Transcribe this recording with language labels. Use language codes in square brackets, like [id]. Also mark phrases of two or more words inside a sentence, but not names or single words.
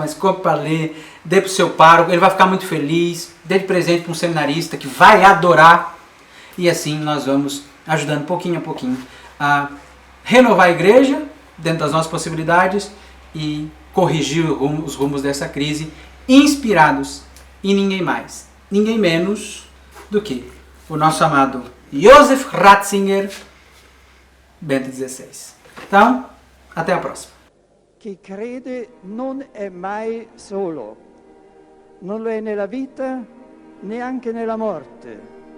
[pt] mas compre para ler, dê para o seu pároco, ele vai ficar muito feliz, dê de presente para um seminarista que vai adorar, e assim nós vamos ajudando pouquinho a pouquinho a renovar a igreja dentro das nossas possibilidades e corrigir os rumos dessa crise, inspirados em ninguém mais, ninguém menos do que o nosso amado Joseph Ratzinger, Bento XVI. Então, até a próxima. [it] Chi crede non è mai solo, non lo è nella vita neanche nella morte.